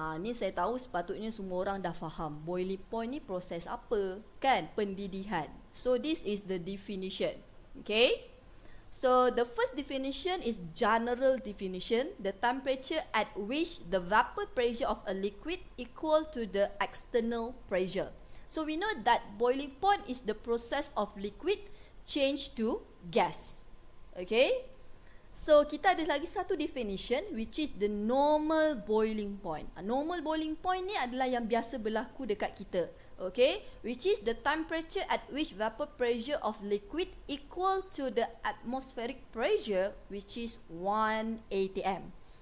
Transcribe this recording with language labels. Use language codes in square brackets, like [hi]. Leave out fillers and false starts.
[ms] Ni saya tahu sepatutnya semua orang dah faham. Boiling point ni proses apa? Kan? Pendidihan. [en] So this is the definition. Okay? So the first definition is general definition. The temperature at which the vapor pressure of a liquid equal to the external pressure. So we know that boiling point is the process of liquid change to gas. Okay? So [ms] kita ada lagi satu [en] definition, which is the normal boiling point. [ms] Normal boiling point ni adalah yang biasa berlaku dekat kita. [en] Okay, which is the temperature at which vapor pressure of liquid equal to the atmospheric pressure, which is 1 atm.